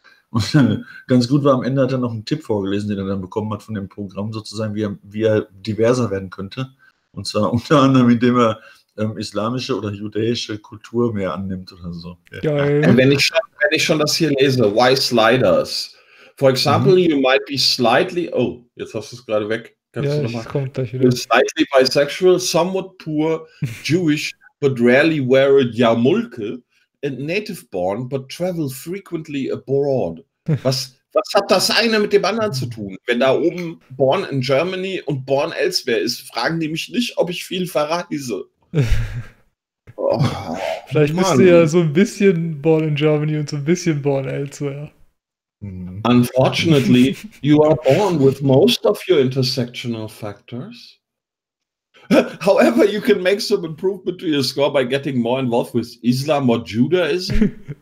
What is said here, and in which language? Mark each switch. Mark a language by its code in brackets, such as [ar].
[de] Und ganz gut war, am Ende hat er noch einen Tipp vorgelesen, den er dann bekommen hat von dem Programm, sozusagen, wie er diverser werden könnte. Und zwar unter anderem, indem er islamische oder judäische Kultur mehr annimmt oder so. Geil. Wenn ich schon das hier lese, [en] why sliders? For example, you might be slightly, [de] jetzt hast du es gerade weg. [en] Slightly bisexual, somewhat poor, Jewish, but rarely wear a Yarmulke, and native born, but travel frequently abroad. [de] Was hat das eine mit dem anderen zu tun? Wenn da oben [en] born in Germany [de] und [en] born elsewhere [de] ist, fragen die mich nicht, ob ich viel verreise. Vielleicht bist du ja so ein bisschen [en] born in Germany [de] und so ein bisschen [en] born elsewhere. Unfortunately, you are born with most of your intersectional factors. However, you can make some improvement to your score by getting more involved with Islam or Judaism.